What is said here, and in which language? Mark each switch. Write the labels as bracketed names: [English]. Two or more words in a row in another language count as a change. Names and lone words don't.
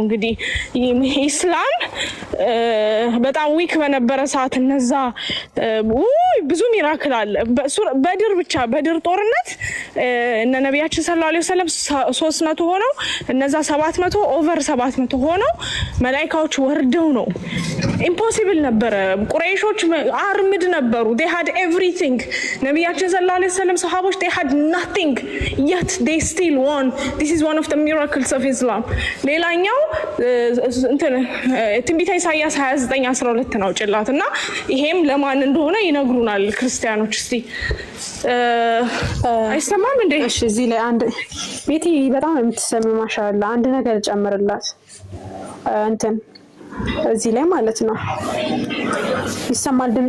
[Amharic] እንግዲህ ኢስላም በጣም ዊክ በነበረ ሰዓት እነዛ ብዙ ሚራክል አለ። በድር ብቻ በድር ጦርነት እነ ነብያችን [Arabic] صلى الله عليه وسلم [Amharic] 300 ሆነው እነዛ 700 ኦቨር 700 ሆነው መላእክቶች ወርደው ነው። ኢምፖሲብል ነበረ። ቁረይሾች አርምድ ነበሩ። [English] they had everything [Amharic] ነብያችን [Arabic] صلى الله عليه وسلم [Amharic] ሰሃቦች [English] they had nothing yet they still won. This is one of the miracles of Islam. [Amharic] ሌላኛው እንትን ትንቢተ ኢሳይያስ 29:12 ነው ጭላትና ይሄም ለማን እንደሆነ ይነግሩናል ክርስቲያኖች። እስቲ አይሰማም እንዴ? እሺ እዚህ ላይ አንድ ቤቲ በጣም የምትሰሚ ማሻአላ አንድ ነገር ጨምርላት እንትን እዚህ ላይ ማለት ነው። ይሰማል ድምጼ?